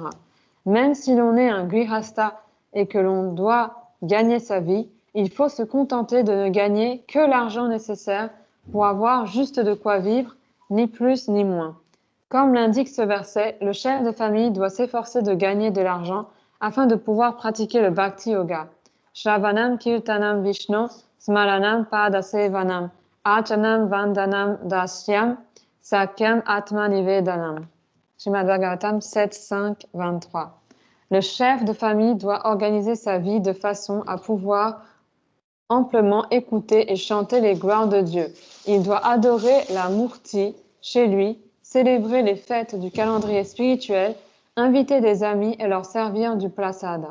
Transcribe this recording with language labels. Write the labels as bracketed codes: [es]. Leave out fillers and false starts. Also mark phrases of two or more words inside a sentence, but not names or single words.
[fr] Même si l'on est un grihasta et que l'on doit gagner sa vie, il faut se contenter de ne gagner que l'argent nécessaire pour avoir juste de quoi vivre, ni plus ni moins. Comme l'indique ce verset, le chef de famille doit s'efforcer de gagner de l'argent afin de pouvoir pratiquer le [sa] भक्ति योग. श्रवणं कीर्तनं विष्णु स्मरणं पादसेवनम् अचनं वन्दनं दास्यं सख्यम् आत्मनिवेदनम्. [fr] Srimad Bhagavatam 7.5.23. Le chef de famille doit organiser sa vie de façon à pouvoir amplement écouter et chanter les gloires de Dieu. Il doit adorer la Murti chez lui, célébrer les fêtes du calendrier spirituel, inviter des amis et leur servir du prasada.